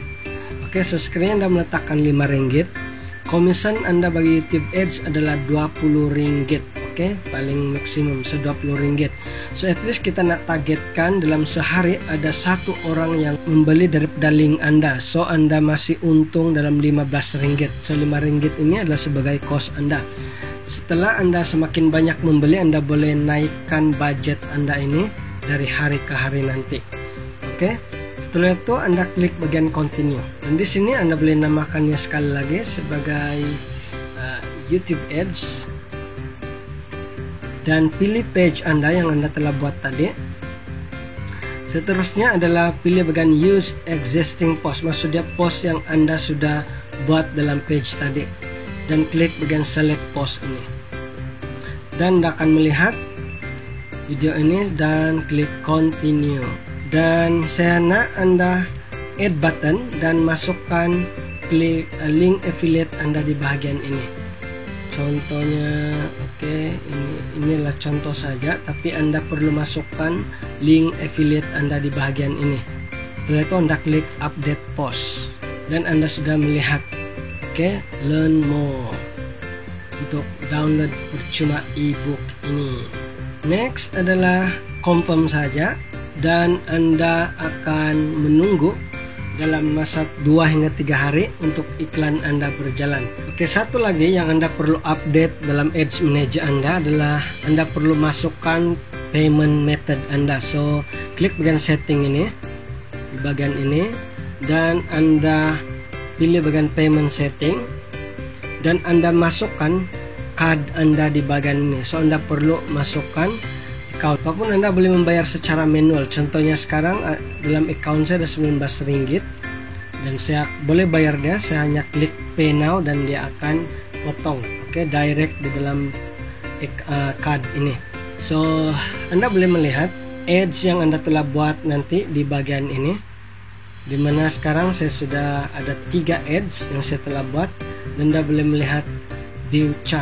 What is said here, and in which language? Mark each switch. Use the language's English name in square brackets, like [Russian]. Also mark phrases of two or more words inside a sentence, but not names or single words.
[Malay] Oke, so sekiranya Anda meletakkan Rp5, komisen Anda bagi YouTube Ads adalah Rp20. Oke, paling maksimum Rp20. So [English] at least [Malay] kita nak targetkan dalam sehari ada 1 orang yang membeli daripada link Anda. So Anda masih untung dalam Rp15. So Rp5 ini adalah sebagai cost Anda. Setelah Anda semakin banyak membeli, Anda boleh naikkan budget Anda ini dari hari ke hari nanti. Oke, setelah itu Anda klik bagian continue. Dan di sini Anda boleh namakannya sekali lagi sebagai YouTube Ads. Dan pilih page Anda yang Anda telah buat tadi. Seterusnya adalah pilih bagian [English] use existing post, [Malay] maksudnya post yang Anda sudah buat dalam page tadi. Dan klik bagian [English] select post [Malay] ini. Dan Anda akan melihat video ini dan klik continue. Dan saya nak Anda [English] add button [Malay] dan masukkan klik [English] link affiliate [Malay] Anda di bahagian ini. Contohnya, oke, inilah contoh saja, tapi Anda perlu masukkan [English] link affiliate [Malay] Anda di bahagian ini. Setelah itu Anda klik [English] update post [Malay] dan Anda sudah melihat. Oke, [English] learn more [Malay] untuk download percuma ebook ini. Next adalah confirm saja dan Anda akan menunggu dalam masa 2 hingga 3 hari untuk iklan Anda berjalan. Oke, satu lagi yang Anda perlu update dalam Ads Manager Anda adalah Anda perlu masukkan [English] payment method [Malay] Anda. So klik bagian setting ini, di bagian ini, dan Anda pilih bagian [English] payment setting, [Malay] dan Anda masukkan card Anda di bagian ini. So Anda perlu masukkan account. Apapun Anda boleh membayar secara manual. Contohnya sekarang dalam account saya ada 19 ringgit dan saya boleh bayar dia. Saya hanya klik [English] pay now [Malay] dan dia akan potong, oke, direct di dalam card ini. So Anda boleh melihat ads yang Anda telah buat nanti di bagian ini, dimana sekarang saya sudah ada 3 ads yang saya telah buat, dan Anda boleh melihat [English] view chart.